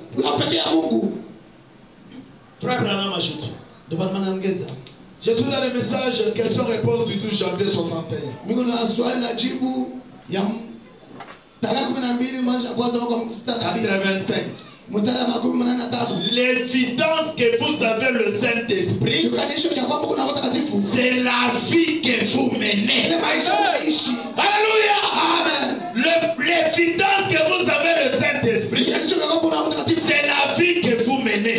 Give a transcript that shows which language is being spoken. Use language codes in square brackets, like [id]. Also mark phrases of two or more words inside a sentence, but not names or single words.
[sw] kwa pekee ya Mungu. [fr] Frère Branham ajoute. [sw] Ndio maana naongeza. [fr] Je suis dans le message question-réponse du 12 janvier 61. [sw] Mimi na swali na jibu ya tarehe 12 mwezi wa kwanza mwaka 85. [fr] L'évidence que vous avez le Saint-Esprit, c'est la vie que vous menez. Alléluia. Amen. L'évidence que vous avez le Saint-Esprit, c'est la vie que vous menez.